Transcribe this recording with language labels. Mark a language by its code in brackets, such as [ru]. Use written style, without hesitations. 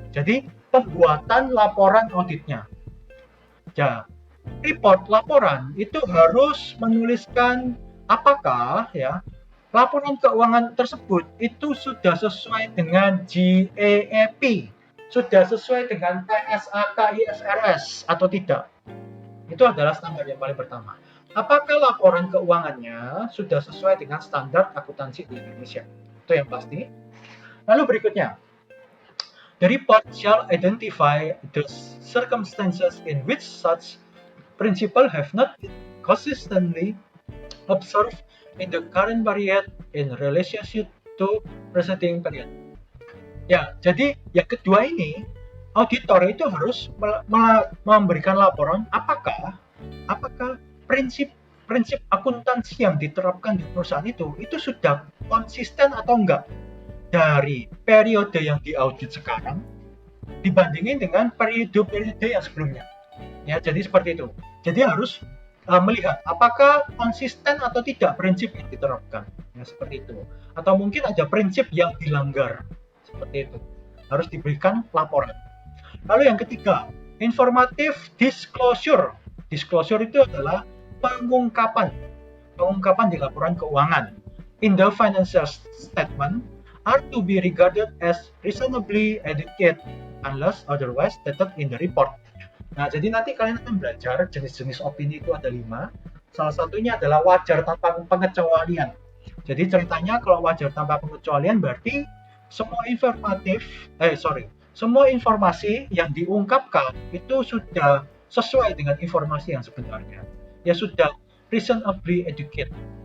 [id] Jadi pembuatan laporan auditnya. Ya, laporan itu harus menuliskan apakah ya laporan keuangan tersebut itu sudah sesuai dengan GAAP, sudah sesuai dengan PSAK IFRS atau tidak. Itu adalah standar yang paling pertama. Apakah laporan keuangannya sudah sesuai dengan standar akuntansi di Indonesia? Itu yang pasti. Lalu berikutnya, [en] the report shall identify the circumstances in which such principles have not been consistently observed in the current period in relationship to preceding period. [id] Ya, jadi yang kedua ini, auditor itu harus memberikan laporan apakah prinsip akuntansi yang diterapkan di perusahaan itu sudah konsisten atau enggak dari periode yang diaudit sekarang dibandingin dengan periode yang sebelumnya. Ya, jadi seperti itu. Jadi harus melihat apakah konsisten atau tidak prinsip yang diterapkan. Ya, seperti itu. Atau mungkin ada prinsip yang dilanggar. Seperti itu. Harus diberikan laporan. Lalu yang ketiga, informative disclosure. Disclosure itu adalah pengungkapan di laporan keuangan. [en] In the financial statement are to be regarded as reasonably adequate unless otherwise stated in the report. [id] Nah, jadi nanti kalian akan belajar jenis-jenis opini itu ada 5. Salah satunya adalah wajar tanpa pengecualian. Jadi ceritanya kalau wajar tanpa pengecualian berarti semua informasi yang diungkapkan itu sudah sesuai dengan informasi yang sebenarnya. Ya sudah [en] reasonably educated.